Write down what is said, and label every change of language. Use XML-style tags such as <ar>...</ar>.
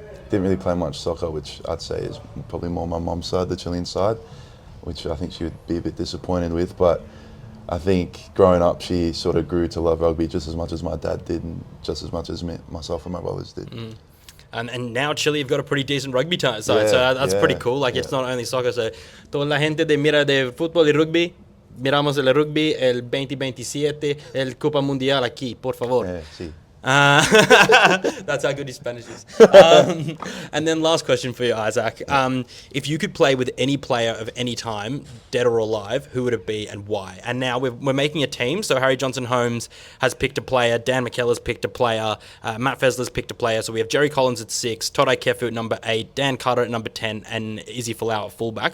<en>Didn't really play much soccer, which I'd say is probably more my mom's side, the Chilean side, which I think she would be a bit disappointed with. But I think growing up, she sort of grew to love rugby just as much as my dad did, and just as much as myself and my brothers did. Mm. And now Chile have got a pretty decent rugby side, so that's pretty cool. It's not only soccer.</en> <es>So toda la gente de mira de fútbol y rugby, miramos el rugby, el 2027, el Copa Mundial aquí, por favor. Sí.</es> <en>That's how good his Spanish is. And then last question for you, Isaac. If you could play with any player of any time, dead or alive, who would it be and why? And now we're making a team. So Harry Johnson-Holmes has picked a player. Dan McKellar's picked a player. Matt Fesler's picked a player. So we have Jerry Collins at 6, Todai Kefu at number 8, Dan Carter at number 10, and Izzy Folau at fullback.</en>